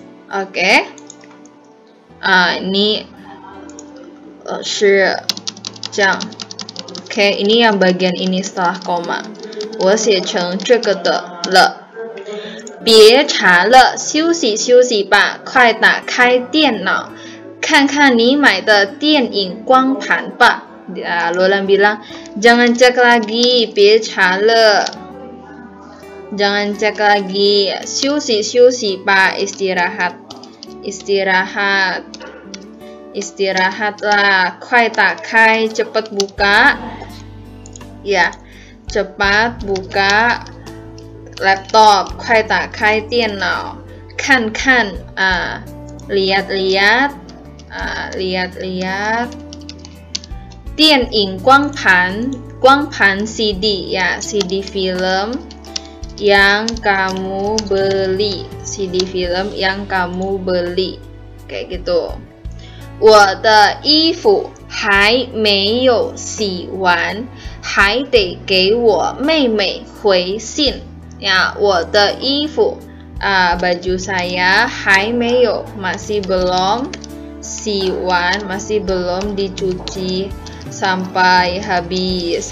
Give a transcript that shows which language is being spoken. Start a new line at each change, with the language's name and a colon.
Indonesian: Oke. Ini
Chinese: 是这样.
Indonesian: Oke, ini yang bagian ini setelah koma.
Chinese: 我写成这个的了。别查了，休息休息吧，快打开电脑，看看你买的电影光盘吧。
Indonesian: Lolan bilang, jangan cek lagi,
Chinese: 别查了。
Indonesian: Jangan cek lagi,
Chinese: 休息休息吧，
Indonesian: istirahat, istirahat, istirahatlah,
Chinese: 快打开，
Indonesian: cepat buka, ya, cepat buka laptop,
Chinese: 快打开电脑，看看
Indonesian: lihat-lihat, lihat-lihat.
Chinese: 电影光盘
Indonesian: CD ya, CD film yang kamu beli, CD film yang kamu beli, kayak gitu.
Chinese: 我的衣服还没有洗完，还得给我妹妹回信。
Indonesian: Ya,
Chinese: 我的衣服
Indonesian: baju saya
Chinese: 还没有
Indonesian: masih belum
Chinese: 洗完
Indonesian: masih belum dicuci sampai habis.